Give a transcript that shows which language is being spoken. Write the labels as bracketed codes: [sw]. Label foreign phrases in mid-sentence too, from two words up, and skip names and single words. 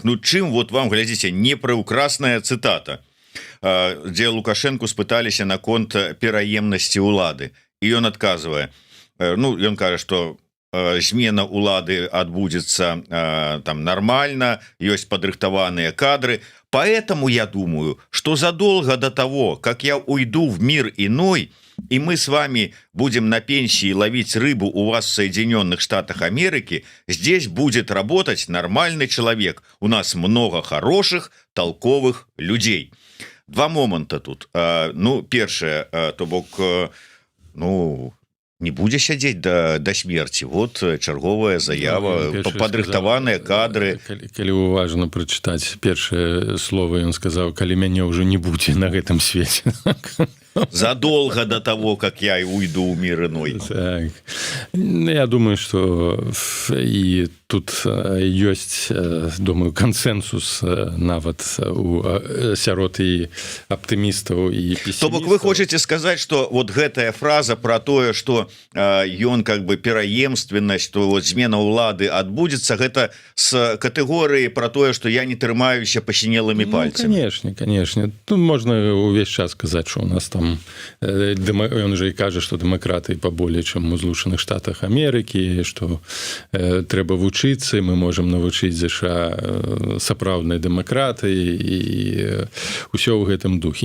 [be] Ну, чым вот вам, глядзіце, непрыўкрасная цытата, дзе Лукашэнку спыталіся наконт пераемнасці ўлады, і ён адказвае, ну, ён кажа, што змена улады адбудзецца там нормально, ёсць падрыхтаваныя кадры, [ru] поэтому я думаю, что задолго до того, как я уйду в мир иной, и мы с вами будем на пенсии ловить рыбу у вас в Соединенных Штатах Америки, здесь будет работать нормальный человек. У нас много хороших, толковых людей. Два момента тут. [be] Ну, першае, то бок, ну, не будзе сядзець да смерці. Вот чарговая заява, падрыхтаваныя кадры. Калі уважна прачытаць першае слово, ён сказаў, калі мяне ўжо не будзе на гэтым свеце. [ru] Задолго до того, как я уйду в мир иной. [be] Так. [ru] Я думаю, что и тут [be] ёсць, думаю, кансенсус нават у сярод і аптымістаў і песімістаў. То бок вы хочаце сказаць, што вот гэтая фраза про тое, што ён [ru] как бы [be] пераемственнасць, то вот змена ўлады адбудзецца, гэта з катэгорыі про тое, што я не трымаюся пасінелымі пальцамі. [ru] Ну, конечно. [be] Тут можна увесь час сказаць, што у нас там ён же і кажа, што дэмакраты паболей, чым у Злучаных Штатах Амерыкі, што трэба вучыцца, мы можам навучыць ЗША сапраўднай дэмакратыі і ўсё ў гэтым духе.